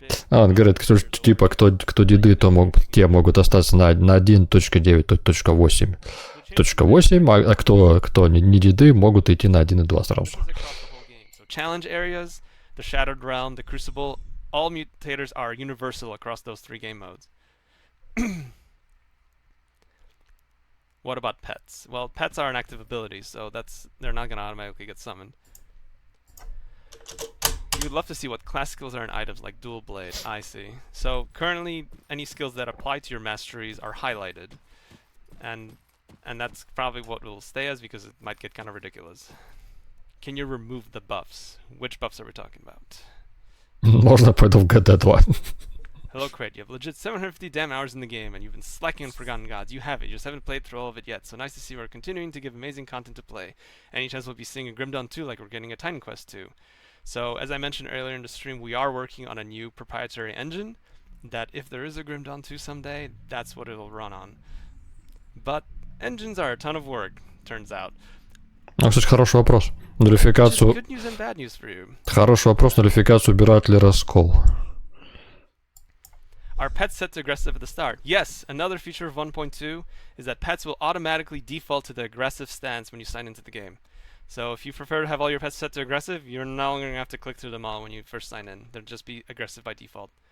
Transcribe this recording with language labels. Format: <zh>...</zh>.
<ru>Он говорит, кто деды, то те могут остаться на 1.9.8.8, а кто не деды, могут идти на 1.2 сразу.</ru> <en>Challenge areas, the Shattered Realm, the Crucible, all mutators are universal across those three game modes. What about pets? Well, pets are an active ability, so they're not going to automatically get summoned. You'd love to see what class skills are in items like Dual Blade. I see. So currently, any skills that apply to your masteries are highlighted, and that's probably what will stay as, because it might get kind of ridiculous. Can you remove the buffs? Which buffs are we talking about?</en> <ru>Можно пойду в GD2.</ru> <en>Hello, Crate. You have legit 750 damn hours in the game, and you've been slacking on Forgotten Gods. You have it. You just haven't played through all of it yet. So nice to see we're continuing to give amazing content to play. Any chance we'll be seeing a Grim Dawn 2 like we're getting a Titan Quest 2. So, as I mentioned earlier in the stream, we are working on a new proprietary engine that if there is a Grim Dawn 2 someday, that's what it'll run on. But engines are a ton of work, turns out.</en> <ru>Кстати, хороший вопрос. Нулификацию... Хороший вопрос, нулификацию убирают ли раскол?</ru> <en>Are pets set to aggressive at the start? Yes, another feature of 1.2 is that pets will automatically default to the aggressive stance when you sign into the game. So if you prefer to have all your pets set to aggressive, you're no longer going to have to click through them all when you first sign in. They'll just be aggressive by default.</en>